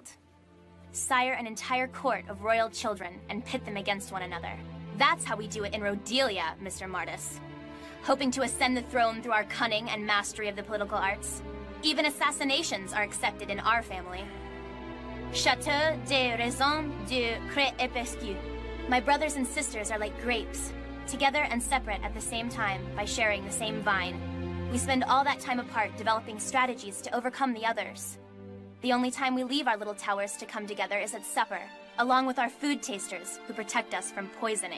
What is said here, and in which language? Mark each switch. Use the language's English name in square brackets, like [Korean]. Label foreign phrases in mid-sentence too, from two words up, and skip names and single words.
[English] Sire an entire court of royal children and pit them against one another. That's how we do it in Rhodelia, Mr. Martis. Hoping to ascend the throne through our cunning and mastery of the political arts. Even assassinations are accepted in our family. Château de raison de Crépescu. My brothers and sisters are like grapes, together and separate at the same time by sharing the same vine. We spend all that time apart developing strategies to overcome the others. The only time we leave our little towers to come together is at supper, along with our food tasters who protect us from poisoning.